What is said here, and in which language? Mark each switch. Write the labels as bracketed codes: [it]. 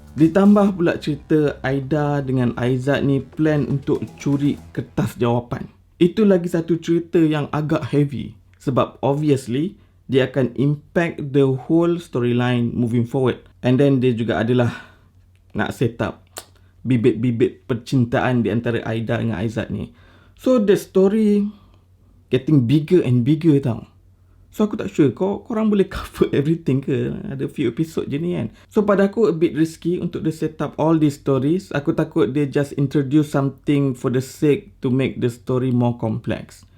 [ms] Ditambah pula cerita Aida dengan Aizat ni plan untuk curi kertas jawapan. Itu lagi satu cerita yang agak heavy. Sebab [en] obviously [ms] dia akan [en] impact the whole storyline moving forward. And then [ms] dia juga adalah nak [en] set up [ms] bibit-bibit percintaan di antara Aida dengan Aizat ni. [en] So the story getting bigger and bigger tau. [ms] So aku tak sure korang boleh [en] cover everything [ms] ke? Ada [en] few episode [ms] je ni kan. [en] So [ms] pada aku [en] a bit risky [ms] untuk dia [en] set up all these stories. [ms] Aku takut dia [en] just introduce something for the sake to make the story more complex.